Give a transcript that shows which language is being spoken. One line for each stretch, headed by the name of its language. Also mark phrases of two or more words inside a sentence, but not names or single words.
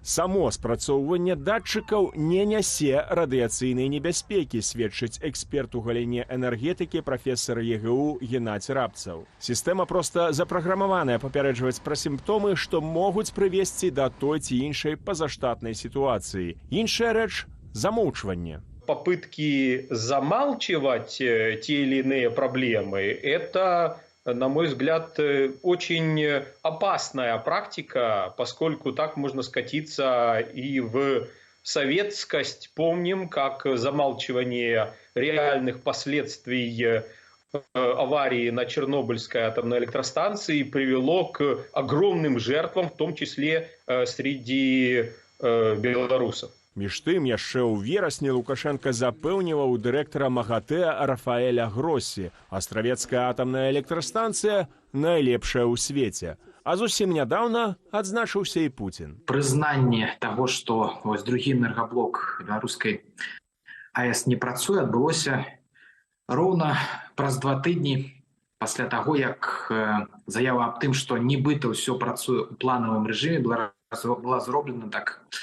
Belarusian: Само спрацоўванне датчыкаў не нясе радыяцыйнай небяспекі, сведчыць эксперт у галіне энергетыкі прафесар ЕГУ Геннадзь Рабцаў. Сістэма проста запраграмаваная папярэджваць пра сімптомы, што могуць прывесці да той ці іншай пазаштатнай сітуацыі. Іншая рэч – замоўчванне.
Russian: Попытки замалчивать те или иные проблемы – это, на мой взгляд, очень опасная практика, поскольку так можно скатиться и в советскость. Помним, как замалчивание реальных последствий аварии на Чернобыльской атомной электростанции привело к огромным жертвам, в том числе среди белорусов.
Belarusian: Між тым, яшчэ ў верасні Лукашенко запэўніваў дырэктара МАГАТЭ Рафаэля Гроссі. Астравецкая атамная электрастанцыя найлепшая ў свеце. А зусім нядаўна адзначыўся і Путін. Прызнанне таго, што вось другі энергаблок беларускай АЭС не працуе, адбылося роўна праз 2 тыдні пасля таго, як заява аб тым, што нібыта ўсё працуе ў планавым рэжыме, была зроблена так